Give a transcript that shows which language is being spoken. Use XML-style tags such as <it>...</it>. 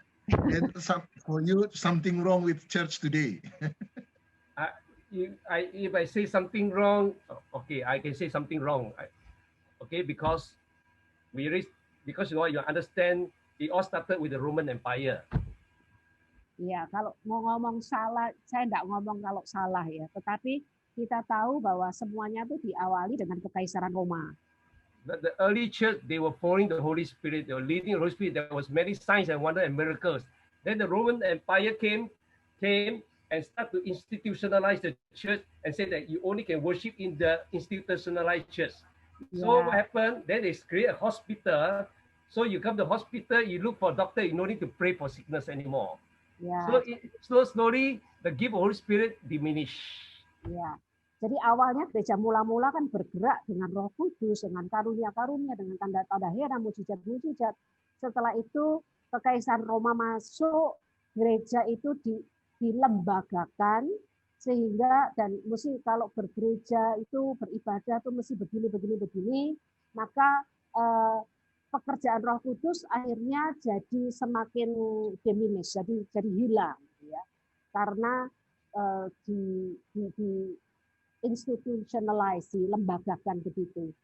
<en>And for you, something wrong with church today. If I say something wrong, okay, I can say something wrong. Okay, because because you know, you understand, it all started with the Roman Empire.</en> <id>Ya, kalau mau ngomong salah, saya enggak ngomong kalau salah ya. Tetapi kita tahu bahwa semuanya itu diawali dengan Kekaisaran Roma.</id> <en>The early church, they were following the Holy Spirit. They were leading the Holy Spirit. There was many signs and wonders and miracles. Then the Roman Empire came and started to institutionalize the church and said that you only can worship in the institutionalized church. Yeah. So what happened? Then they create a hospital. So you come to the hospital, you look for a doctor, you don't need to pray for sickness anymore. Yeah. So slowly the gift of Holy Spirit diminish. Yeah.</en> <id>Jadi awalnya gereja mula-mula kan bergerak dengan Roh Kudus, dengan karunia-karunia, dengan tanda-tanda heran, mujizat-mujizat. Setelah itu Kekaisaran Roma masuk, gereja itu dilembagakan, sehingga dan mesti kalau bergereja itu beribadah itu mesti begini, maka pekerjaan Roh Kudus akhirnya jadi semakin diminish, jadi hilang, ya, karena di institutionalize, dilembagakan begitu.</id>